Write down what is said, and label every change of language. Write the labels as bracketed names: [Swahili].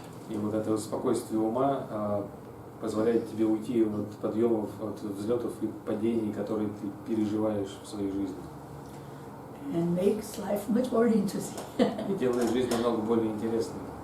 [Russian] И вот это спокойствие ума позволяет тебе уйти от подъемов, от взлетов и падений, которые ты переживаешь в своей жизни. [English] And makes life much more interesting. [Russian] И делает жизнь намного более интересной.